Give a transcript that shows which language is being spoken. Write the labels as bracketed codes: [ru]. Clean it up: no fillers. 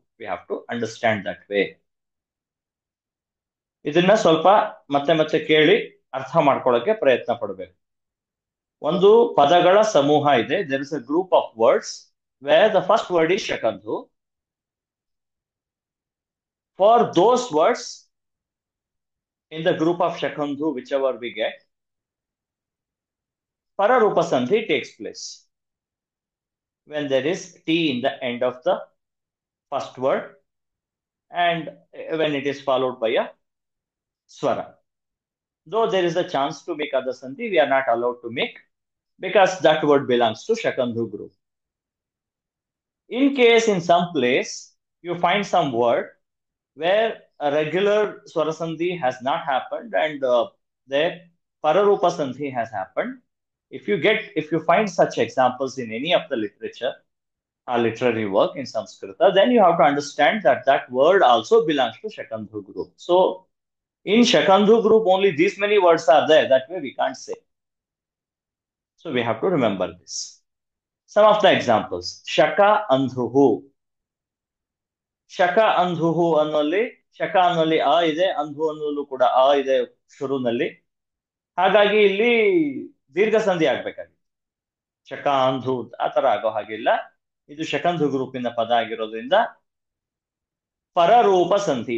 [en] We have to understand that way. [kn] ಇದನ್ನ ಸ್ವಲ್ಪ ಮತ್ತೆ ಮತ್ತೆ ಕೇಳಿ ಅರ್ಥ ಮಾಡ್ಕೊಳ್ಳೋಕೆ ಪ್ರಯತ್ನ ಪಡಬೇಕು. ಒಂದು ಪದಗಳ ಸಮೂಹ ಇದೆ. [en] There is a group of words where the first word is ಶಕಂಧು. For those words in the group of Shakandhu, whichever we get, Pararupa Sandhi takes place when there is T in the end of the first word and when it is followed by a Swara. Though there is a chance to make other Sandhi, we are not allowed to make because that word belongs to Shakandhu group. In case in some place you find some word where a regular Swarasandhi has not happened and there Pararupa Sandhi has happened. If you find such examples in any of the literature or literary work in Sanskrita, then you have to understand that that word also belongs to Shakandhu group. So in Shakandhu group, only these many words are there. That way we can't say. So we have to remember this. Some of the examples. Shaka Andhuhu. [kn] ಶಕ ಅಂಧುಹು ಅನ್ನೋಲ್ಲಿ ಶಕ ಅನ್ನೋಲ್ಲಿ ಅ ಇದೆ, ಅಂಧು ಅನ್ನೋಲ್ಲೂ ಕೂಡ ಅ ಇದೆ ಶುರುನಲ್ಲಿ. ಹಾಗಾಗಿ ಇಲ್ಲಿ ದೀರ್ಘ ಸಂಧಿ ಆಗ್ಬೇಕಾಗಿತ್ತು. ಶಕ ಅಂಧು ಆ ತರ ಆಗೋ ಹಾಗಿಲ್ಲ. ಇದು ಶಕಂಧು ಗ್ರೂಪಿನ ಪದ ಆಗಿರೋದ್ರಿಂದ ಪರರೂಪ ಸಂಧಿ.